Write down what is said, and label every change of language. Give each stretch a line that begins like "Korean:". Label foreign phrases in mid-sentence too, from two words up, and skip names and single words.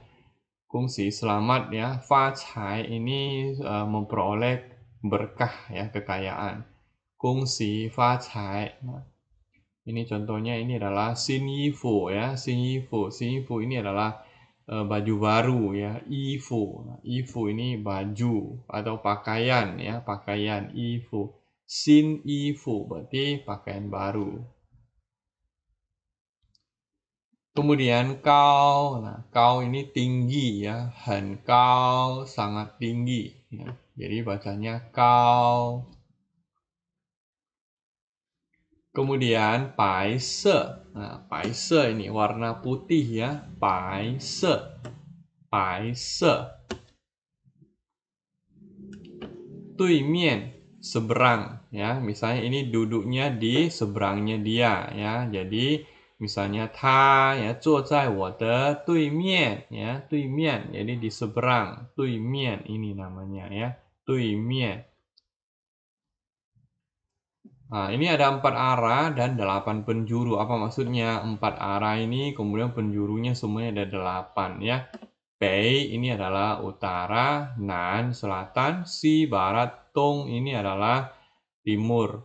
Indonesian: 恭喜 selamat ya, 发财 ini memperoleh berkah ya, kekayaan.
Chinese: 恭喜发财.
Indonesian: Nah, ini contohnya, ini adalah
Chinese: 新衣服
Indonesian: ya,
Chinese: 新衣服
Indonesian: ini adalah baju baru ya,
Chinese: 衣服.
Indonesian: Nah, 衣服 ini baju atau pakaian ya, pakaian 衣服.
Chinese: 新衣服
Indonesian: berarti pakaian baru. Kemudian kau. Nah, kau ini tinggi ya,
Chinese: 很高
Indonesian: sangat tinggi ya. Jadi bacanya kau. Kemudian 白色. Nah, 白色 ini warna putih ya,
Chinese: 白色，白色。
Indonesian: 对面 seberang ya, misalnya ini duduknya di seberangnya dia ya. Jadi misalnya 他 ya
Chinese: 坐在我的对面
Indonesian: ya, 对面 jadi di seberang, 对面 ini namanya ya, 对面。Nah, ini ada 4 arah dan 8 penjuru. Apa maksudnya? 4 arah ini kemudian penjurunya semuanya ada 8 ya. Bei ini adalah utara, Nan selatan, Si barat, Tong ini adalah timur.